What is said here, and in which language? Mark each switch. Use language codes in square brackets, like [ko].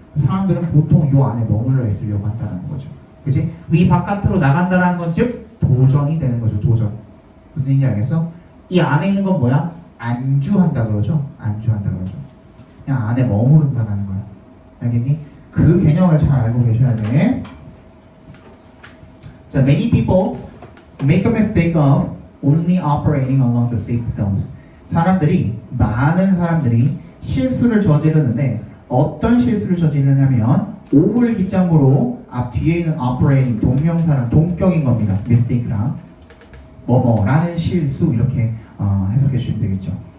[ko] 사람들은 보통 이 안에 머물러 있으려고 한다는 거죠. 그치? 이 바깥으로 나간다는 건 즉 도전이 되는 거죠. 도전. 무슨 얘기인지 알겠어? 이 안에 있는 건 뭐야? 안주한다 그러죠? 안주한다 그러죠. 그냥 안에 머무른다는 거야. 알겠니? 그 개념을 잘 알고 계셔야 돼. [en] 자, many people make a mistake of only operating along the safe zones. [ko] 많은 사람들이 실수를 저지르는데 어떤 실수를 저지르냐면 오물 기장으로 앞 뒤에 있는 operating 동명사랑 동격인 겁니다. mistake랑 뭐뭐라는 실수 이렇게 해석해 주시면 되겠죠.